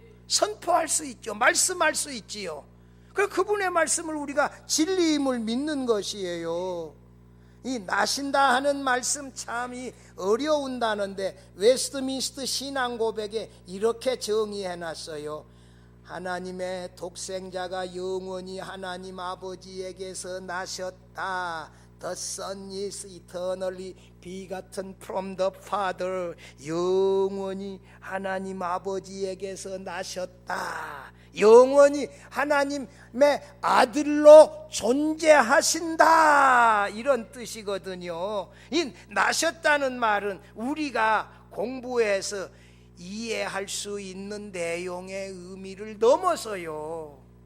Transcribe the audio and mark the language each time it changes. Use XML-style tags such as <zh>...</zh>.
<ko>선포할 수 있죠. 말씀할 수 있지요. 그분의 말씀을 우리가 진리임을 믿는 것이에요. 이 나신다 하는 말씀 참이 어려운다는데 웨스트민스터 신앙 고백에 이렇게 정의해놨어요. 하나님의 독생자가 영원히 하나님 아버지에게서 나셨다.</ko> <en>The Son is eternally begotten from the Father.</en> <ko>영원히 하나님 아버지에게서 나셨다. 영원히 하나님의 아들로 존재하신다, 이런 뜻이거든요. 이 나셨다는 말은 우리가 공부해서 이해할 수 있는 내용의 의미를 넘어서요.</ko>